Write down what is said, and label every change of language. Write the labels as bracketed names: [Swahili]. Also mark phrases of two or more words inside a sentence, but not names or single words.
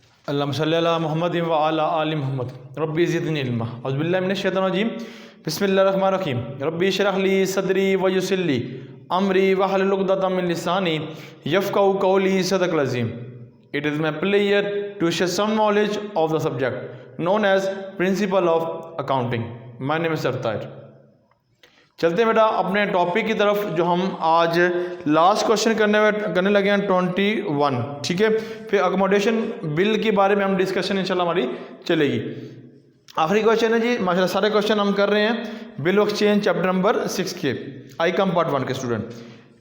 [Arabic] اللهم صل على محمد وعلى آل محمد رب زدني علما أعوذ بالله من الشيطان الرجيم بسم الله الرحمن الرحيم رب اشرح لي صدري ويسر لي أمري واحلل عقدة من لساني يفقهوا قولي صدق العظيم. [English] It is my pleasure to share some knowledge of the subject known as Principle of Accounting. My name is Sartair. [Urdu] چلتے ہیں بیٹا اپنے ٹاپک کی طرف، جو ہم آج [English] last question [Urdu] کرنے لگے ہیں 21، ٹھیک ہے. پھر [English] accommodation bill [Urdu] کے بارے میں ہم ڈسکشن ان شاء اللہ ہماری چلے گی. آخری کوئسچن ہے جی، ماشاءاللہ سارے کوئسچن ہم کر رہے ہیں [English] bill of exchange chapter number 6 [Urdu] کے [English] I.Com part 1 [Urdu] کے سٹوڈنٹ.